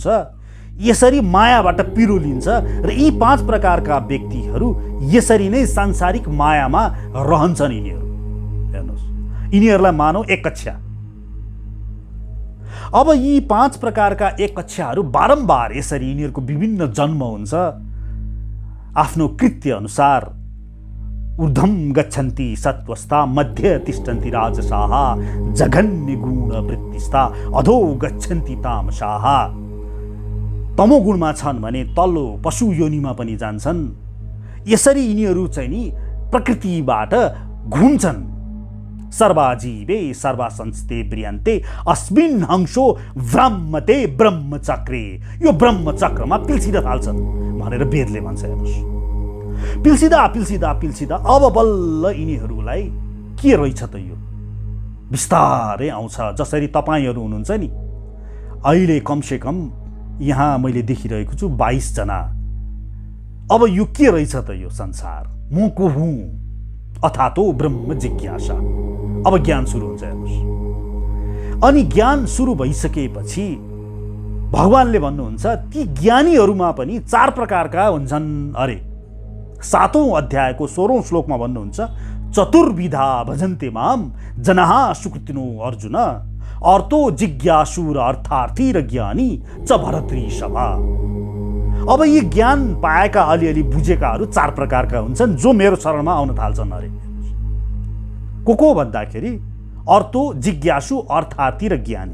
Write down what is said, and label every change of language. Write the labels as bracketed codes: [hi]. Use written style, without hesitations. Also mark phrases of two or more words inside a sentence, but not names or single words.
[ne] यसरी मायाबाट पिरो लिन्छ र यी 5 प्रकारका व्यक्तिहरू यसरी नै सांसारिक मायामा रहन्छन्। यिनीहरू हेर्नुहोस्, यिनीहरूलाई मानौ एक कक्षा। अब यी 5 प्रकारका एक कक्षाहरू बारम्बार यसरी यिनीहरूको विभिन्न जन्म हुन्छ। [sa] आफ्नो कृत्य अनुसार ऊर्ध्वं गच्छन्ति सत्त्वस्था, मध्ये तिष्ठन्ति राजसाः, जघन्य गुण वृत्तिस्था, अधो गच्छन्ति तामसाः। [ne] तमोगुणमा छन् भने तल्लो पशु योनिमा पनि जान्छन्। यसरी यिनीहरू चाहिँ नि प्रकृतिबाट घुम्छन्। [sa] सर्वाजीवे सर्वासंस्ते ब्रियन्ते अस्मिन् हंसो भ्रमते ब्रह्मचक्रे। [ne] यो ब्रह्मचक्रमा पिल्सिन थाल्छन् भनेर वेदले भन्छ। हेर्नुहोस्, पिल्सिँदा पिल्सिँदा पिल्सिँदा अब बल्ल यिनीहरूलाई के रहेछ त यो बिस्तारै आउँछ। जसरी तपाईँहरू हुनुहुन्छ नि, अहिले कमसेकम यहाँ मैले देखिरहेको छु 22 जना। अब यो के रहेछ त यो संसार, म को हुँ, [sa] अथातो ब्रह्म जिज्ञासा। [ne] अब ज्ञान सुरु हुन्छ। हेर्नुहोस्, अनि ज्ञान सुरु भइसकेपछि भगवानले भन्नुहुन्छ ती ज्ञानीहरूमा पनि 4 प्रकारका हुन्छन् अरे। 7औं अध्यायको 16औं श्लोकमा भन्नुहुन्छ, [sa] चतुर्विधा भजन्ते माम जनाः सुकृतिनो अर्जुन, अर्थो जिज्ञासु र अर्थार्थी र ज्ञानी च भरतृषभा। [ne] अब यी ज्ञान पाएका, अलिअलि बुझेकाहरू 4 प्रकारका हुन्छन् जो मेरो शरणमा आउन थाल्छन् अरे। को भन्दाखेरि अर्थो जिज्ञासु, अर्थार्थी र ज्ञानी।